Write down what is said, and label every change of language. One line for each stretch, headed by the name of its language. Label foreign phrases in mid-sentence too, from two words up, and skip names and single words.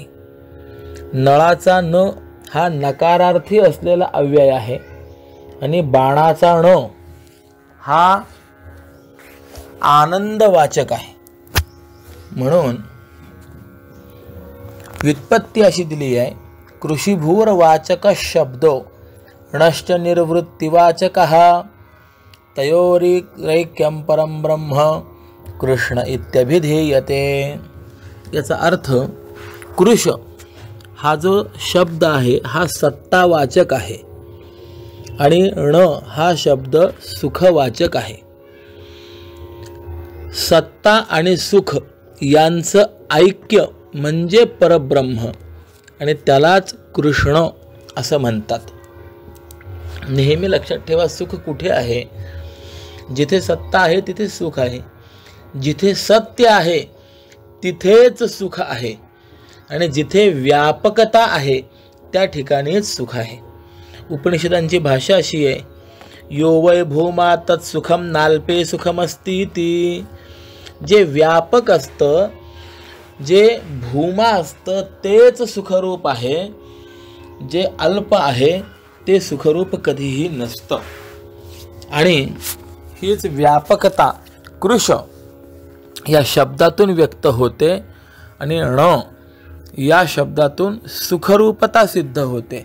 Marathi: नळाचा न हा नकारार्थी असलेला अव्यय आहे आणि बाणाचा ण हा आनंदवाचक आहे. म्हणून व्युत्पत्ती अशी दिली आहे.
Sanskrit: कृषिभूरवाचक शब्दो णश्च निर्वृत्तिवाचकः तयोरैक्यं परं ब्रह्म कृष्ण इत्यभिधीयते.
Marathi: याचा अर्थ कृष हा जो शब्द आहे हा सत्तावाचक आहे आणि ण हा शब्द सुखवाचक आहे. सत्ता आणि सुख यांचं ऐक्य म्हणजे परब्रह्म आणि त्यालाच कृष्ण असं म्हणतात. नेहमी लक्षात ठेवा, सुख कुठे आहे? जिथे सत्ता आहे तिथे सुख आहे. जिथे सत्य आहे तिथेच सुख आहे आणि जिथे व्यापकता आहे त्या ठिकाणीच सुख आहे. उपनिषदांची भाषा अशी आहे,
Sanskrit: यो वै भूमा तत्सुखम नाल्पे सुखमस्ती ती.
Marathi: जे व्यापक असतं, जे भूमा असतं तेच सुखरूप आहे, जे अल्प आहे ते सुखरूप कधीही नसतं. आणि हीच व्यापकता कृष या शब्दातून व्यक्त होते आणि ण या शब्दातून सुखरूपता सिद्ध होते.